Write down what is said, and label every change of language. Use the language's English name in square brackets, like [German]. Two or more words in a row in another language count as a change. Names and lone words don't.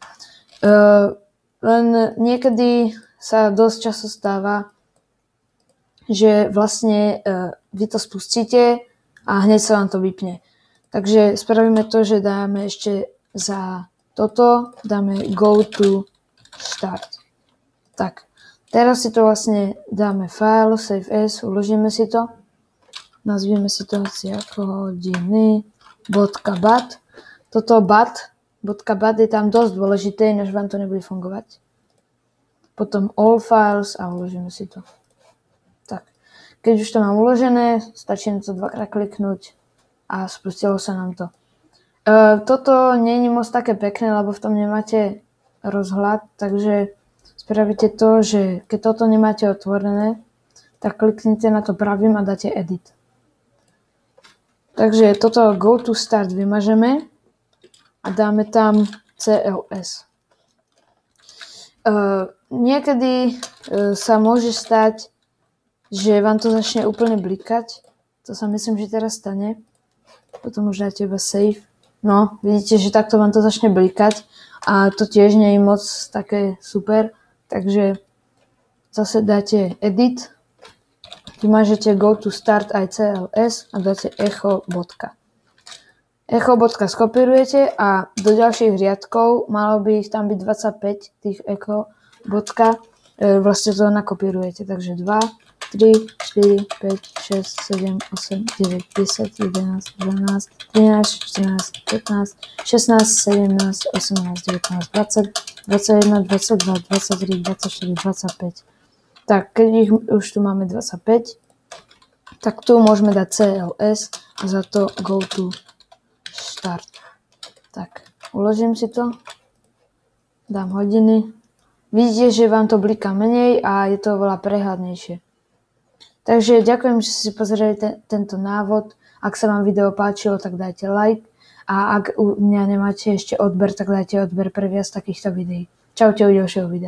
[Slovak] Len niekedy sa dosť často stáva, že vlastne vy to spustíte a hneď sa vám to vypne. Takže spravíme to, že dáme ešte za toto, dáme [English] go to start. [Slovak] Tak, teraz si to vlastne dáme [English] file, save as, [Slovak] uložíme si to, nazvieme si to asi ako hodiny, .bat. Toto .bat je tam dosť dôležité, než vám to nebude fungovať. Potom [English] all files [Slovak] a uložíme si to. Tak, keď už to mám uložené, stačí na to dvakrát kliknúť a spustilo sa nám to. Toto nie je moc také pekné, lebo v tom nemáte rozhľad, takže spravíte to, že keď toto nemáte otvorené, tak kliknite na to pravým a dáte edit. Takže toto [English] go to start [Slovak] vymažeme a dáme tam CLS. Niekedy sa môže stať, že vám to začne úplne blikať. To sa myslím, že teraz stane. Potom už dáte iba save. No, vidíte, že takto vám to začne blikať a to tiež nie je moc také super. Takže zase dáte edit. Vymažete [English] go to start [Slovak] aj CLS a dáte echo bodka. Echo bodka skopírujete a do ďalších riadkov, malo by ich tam byť 25 tých echo bodka, vlastne to nakopírujete. Takže 2, 3, 4, 5, 6, 7, 8, 9, 10, 11, 12, 13, 14, 15, 16, 17, 18, 19, 20, 21, 22, 23, 24, 25. Tak, keď ich už tu máme 25, tak tu môžeme dať CLS a za to [English] go to start. [Slovak] Tak, uložím si to, dám hodiny. Vidíte, že vám to bliká menej a je to veľa prehľadnejšie. Takže ďakujem, že ste si pozreli tento návod. Ak sa vám video páčilo, tak dajte like. A ak u mňa nemáte ešte odber, tak dajte odber pre viac takýchto videí.